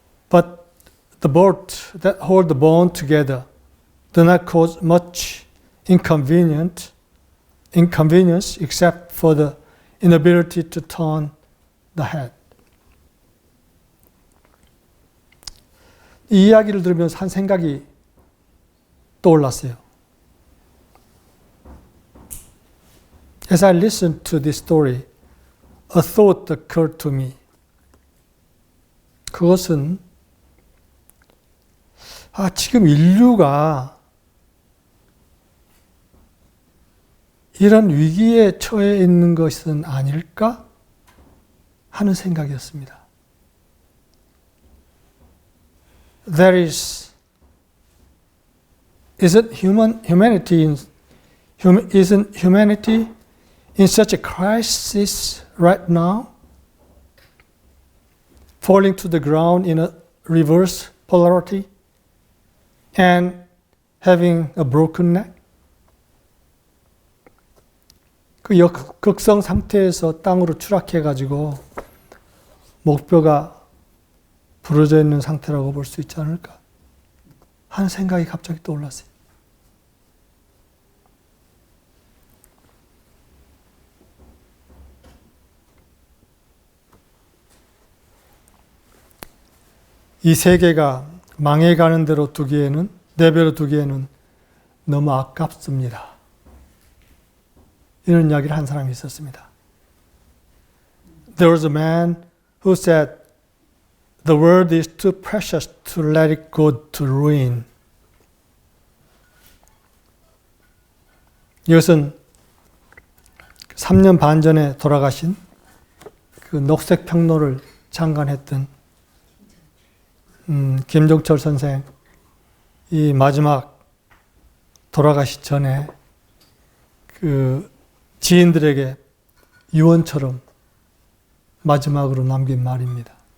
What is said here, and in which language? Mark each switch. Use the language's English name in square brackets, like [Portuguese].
[English] But the bolts that hold the bone together do not cause much inconvenience except for the inability to turn the head. [Korean] 이 이야기를 들으면서 한 생각이 떠올랐어요. [English] As I listened to this story, a thought occurred to me. [Korean] 그것은 지금 인류가 이런 위기에 처해 있는 것은 아닐까 하는 생각이었습니다. [English] Isn't humanity in such a crisis right now, falling to the ground in a reverse polarity and having a broken neck? [Korean] 그 극성 상태에서 땅으로 추락해가지고 목뼈가 부러져 있는 상태라고 볼 수 있지 않을까 하는 생각이 갑자기 떠올랐어요. 이 세계가 망해가는 대로 내버려 두기에는 너무 아깝습니다. 이런 이야기를 한 사람이 있었습니다. [English] There was a man who said, "The world is too precious to let it go to ruin." [Korean] 이것은 3년 반 전에 돌아가신 그 녹색평로를 창간했던 김종철 선생 이 마지막 돌아가시 전에 그 지인들에게 유언처럼 마지막으로 남긴 말입니다.